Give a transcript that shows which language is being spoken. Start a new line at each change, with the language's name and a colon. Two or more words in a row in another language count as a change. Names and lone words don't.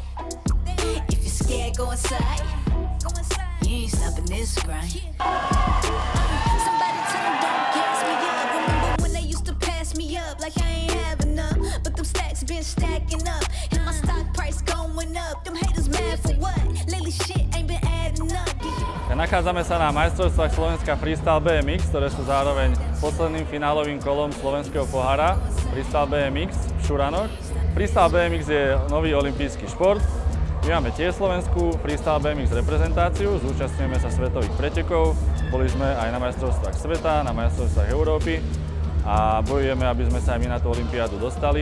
English: If you're scared, go inside. You ain't stopping this grind. Somebody tell them don't gas me up. Remember when they used to pass me up like I ain't have enough, but them stacks been stacking up and my stock price going up. Them haters mad for what? Lately shit ain't been adding up.
Slovak: Nachádzame sa na majstrovstvách Slovenska Freestyle BMX, ktoré sú zároveň posledným finálovým kolom slovenského pohára Freestyle BMX v Šuranoch. Freestyle BMX je nový olympijský šport. My máme tiež slovenskú Freestyle BMX reprezentáciu, zúčastňujeme sa svetových pretekov, boli sme aj na majstrovstvách sveta, na majstrovstvách Európy a bojujeme, aby sme sa aj my na tú olympiádu dostali.